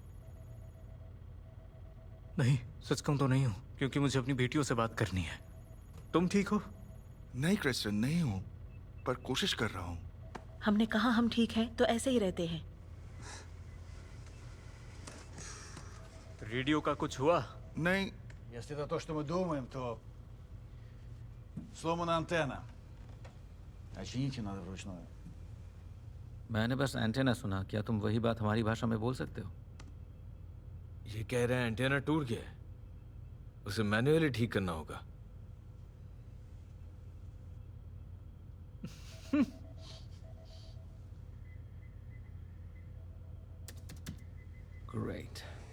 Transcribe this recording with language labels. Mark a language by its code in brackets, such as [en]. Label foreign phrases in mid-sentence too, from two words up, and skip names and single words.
[hi] नहीं, सच कहूं तो नहीं हूँ, क्योंकि मुझे अपनी बेटियों से बात करनी है। तुम ठीक हो? नहीं क्रिश्चियन, नहीं हूँ, पर कोशिश कर रहा हूँ। हमने कहा हम ठीक हैं तो ऐसे ही रहते हैं। रेडियो का कुछ हुआ? नहीं। [ru] Если это то, что мы думаем, то сломана антенна. Почините надо вручную. [hi] मैंने बस एंटेना सुना। क्या तुम वही बात हमारी भाषा में बोल सकते हो? ये कह रहे हैं एंटेना टूट गया है, उसे मैन्युअली ठीक करना होगा। ग्रेट।